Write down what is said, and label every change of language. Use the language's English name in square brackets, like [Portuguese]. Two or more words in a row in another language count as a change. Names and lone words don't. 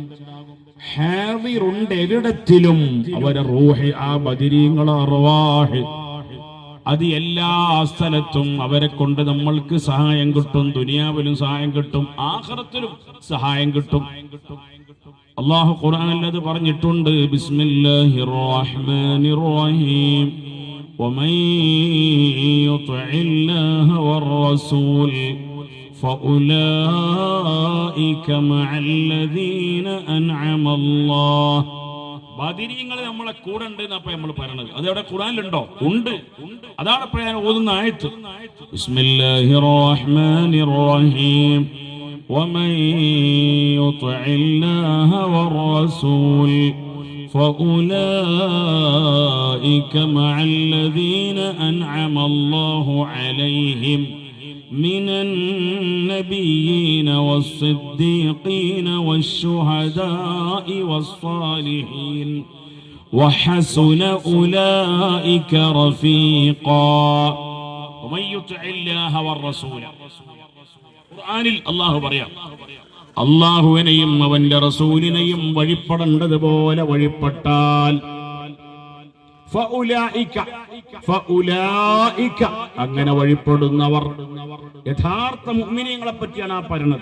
[Malayalam] ഹാദിറുണ്ട് എവിടത്തിലും അവരെ റൂഹ്, ആ ബദരീങ്ങളെ അർവാഹ്, അത് എല്ലാ സ്ഥലത്തും അവരെ കൊണ്ട് നമ്മൾക്ക് സഹായം കിട്ടും. ദുനിയാവിലും സഹായം കിട്ടും, ആഖിറത്തിലും സഹായം കിട്ടും. അല്ലാഹു ഖുർആനിൽ അത് പറഞ്ഞിട്ടുണ്ട്. [Arabic] بسم الله الرحمن الرحيم ومن يطع الله والرسول فأولئك مع الذين أنعم الله. [Malayalam] ബദരീങ്ങൾ നമ്മളെ കൂടെ ഉണ്ട് എന്നപ്പോ നമ്മൾ പറയണത്. അത് എവിടെ ഖുർആനിലുണ്ടോ? ഉണ്ട്. അതാണ് ഇപ്പൊ ഞാൻ ഓതുന്ന ആയത്ത്. [Arabic] بسم الله الرحمن الرحيم ومن يطع الله والرسول فأولئك مع الذين أنعم الله عليهم من النبيين والصديقين والشهداء والصالحين وحسن أولئك رفيقا. ومن يطع الله والرسول. [Malayalam] ഖുർആനിൽ അല്ലാഹു പറയാം, അല്ലാഹുവിനെയും അവന്റെ റസൂലിനെയും വഴിപ്പെടേണ്ടതുപോലെ വഴിപ്പെട്ടാൽ ഫഉലൈക അങ്ങനെ വഴിപ്പെടുന്നവർ, യഥാർത്ഥ മുഅ്മിനീങ്ങളെ പറ്റിയാണ് ആ പറയുന്നത്.